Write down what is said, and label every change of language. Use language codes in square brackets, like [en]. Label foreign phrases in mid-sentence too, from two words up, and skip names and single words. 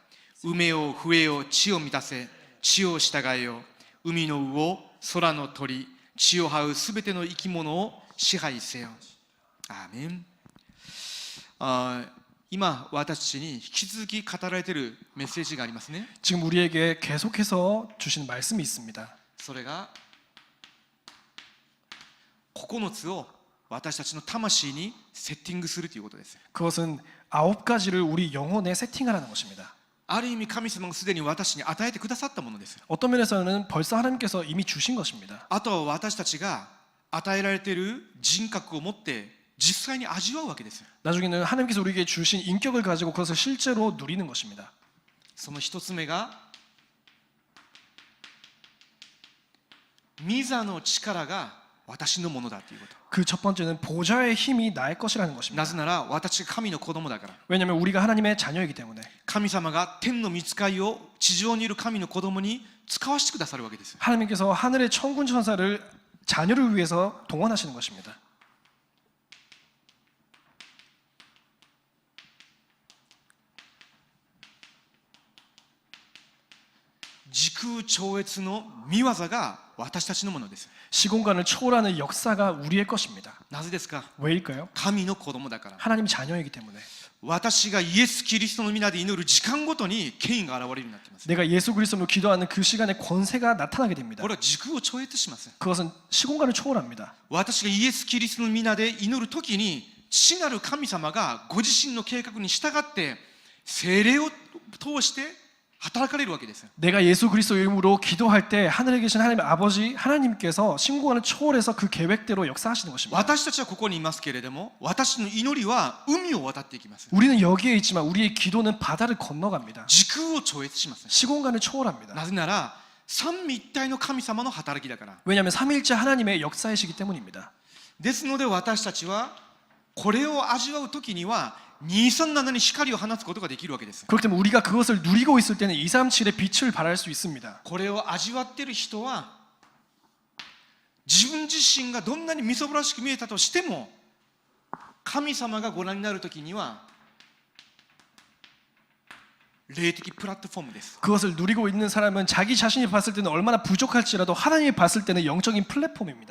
[ja] 埋めよ増えよ地を満たせ、地を従えよ。海の魚、空の鳥、地を這うすべての生き物を支配せよ。アーメン。今私たちに引き続き語られているメッセージがありますね。 [ko] 지금 우리에게 계속해서 주시는 말씀이 있습니다. [ja] それが9つを私たちの魂にセッティングするということです。 [ko] 그것은 9가지를 우리 영혼에 세팅하라는 것입니다. [ja] ある意味神様がすでに私に与えてくださったものです。 [ko] 어떤 면에서는 벌써 하나님께서 이미 주신 것입니다. [ja] あとは私たちが与えられている人格を持って実際に味わうわけです。 [ko] 나중에는 하나님께서 우리에게 주신 인격을 가지고 그것을 실제로 누리는 것입니다. [ja] その一つ目が御座の力が私のものだということ。 [ko] 그 첫 번째는 보좌의 힘이 나의 것이라는 것입니다. [ja] なぜなら私が神の子供だから。 [ko] 왜냐하면 우리가 하나님의 자녀이기 때문에 [ja] 神様が天の御使いを地上にいる神の子供に使わせてくださるわけです。 [ko] 하나님께서 하늘의 천군 천사를 자녀를 위해서 동원하시는 것입니다. [ja] 時空超越の御業が私たちのものです。 [ko] 시공간을 초월하는 역사가 우리의 것입니다. [ja] なぜですか。 [ko] 왜일까요? [ja] 神の子供だから。 [ko] 하나님 자녀이기 때문에. [ja] 私がイエス・キリストの皆で祈る時間ごとに権威が現れるようになっています。 [ko] 내가 예수 그리스도로 기도하는 그 시간에 권세가 나타나게 됩니다. [ja] これは時空を超越します。 [ko] 그것은 시공간을 초월합니다. [ja] 私がイエス・キリストの皆で祈るときに父なる神様がご自身の計画に従って聖霊を通して働かれるわけです。 [ko] 내가 예수 그리스도 이름으로 기도할 때 하늘에 계신 하나님 아버지 하나님께서 시공간을 초월해서 그 계획대로 역사하시는 것입니다. [ja] 私たちはここにいますけれども、私の祈りは海を渡っていきます。 [ko] 우리는 여기에 있지만 우리의 기도는 바다를 건너갑니다. [ja] 時空を超越します。 [ko] 시공간을 초월합니다. [ja] なぜなら三位一体の神様の働きだから。 [ko] 왜냐하면 삼위일체 하나님의 역사이시기 때문입니다. [ja] ですので私たちはこれを味わうときには237に光を放つことができるわけです。 [ko] 그렇기 때문에 우리가 그것을 누리고 있을 때는 237의 빛을 발할 수 있습니다. [ja] これを味わっている人は自分自身がどんなにみそぼらしく見えたとしても、神様がご覧になるときには霊的プラットフォームです。 [ko] 그것을 누리고 있는 사람은 자기 자신이 봤을 때는 얼마나 부족할지라도 하나님이 봤을 때는 영적인 플랫폼입니다.